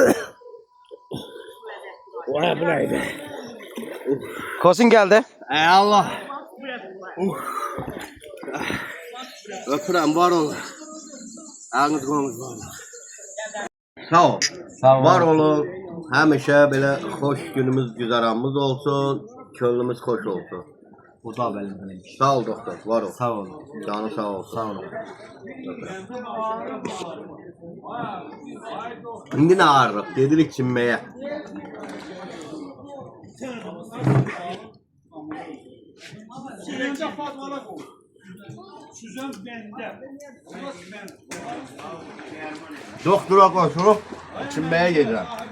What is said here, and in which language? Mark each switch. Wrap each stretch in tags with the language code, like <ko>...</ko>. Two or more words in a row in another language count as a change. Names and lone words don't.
<tr>Vay bu neydi? Kosun geldi. Ey Allah.</tr> <az>Öpürəm, var olun. Ağınız qolunuz var olun. Sağ ol. Sağ ol. Var olun. Həmişə belə xoş günümüz, güzəranımız olsun. Könlümüz xoş olsun.</az> <tr>O da benim.</tr> <az>Sağ ol doktor, var ol. Sağ ol. Canı sağ olsun. Sağ ol.</az> <tr>Şimdi ne ağırlık? Gedirik çinmeye.</tr> <az>Doktora koşurup çinmeye gedirəm.</az>